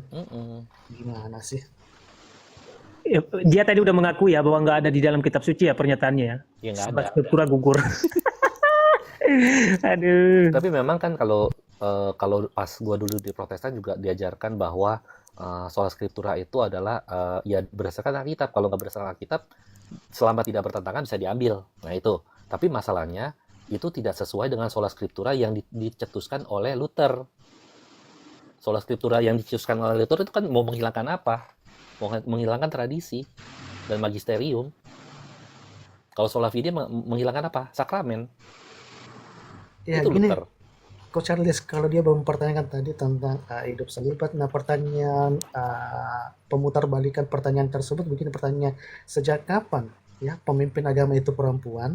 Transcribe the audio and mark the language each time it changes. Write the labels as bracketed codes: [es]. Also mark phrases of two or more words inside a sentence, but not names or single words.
[id] Mm-mm. Gimana sih? Ya, dia tadi udah mengaku ya bahwa nggak ada di dalam kitab suci ya pernyataannya ya. Ya nggak Sebab ada. scriptura gugur. Aduh. Tapi memang kan kalau pas gua dulu di Protestan juga diajarkan bahwa [la] sola scriptura [id] itu adalah ya berdasarkan Alkitab. Kalau nggak berdasarkan Alkitab, selama tidak bertentangan bisa diambil. Nah itu. Tapi masalahnya itu tidak sesuai dengan [la] sola scriptura [id] yang dicetuskan oleh Luther. [la] Sola scriptura [id] yang dicetuskan oleh Luther itu kan mau menghilangkan apa? Mau menghilangkan tradisi dan magisterium. Kalau [la] sola fide [id] menghilangkan apa? Sakramen. Ya Itu gini, Luther. Coach Charles, kalau dia mempertanyakan tadi tentang hidup selibat, nah pertanyaan pemutarbalikan pertanyaan tersebut begini pertanyaannya, sejak kapan ya pemimpin agama itu perempuan?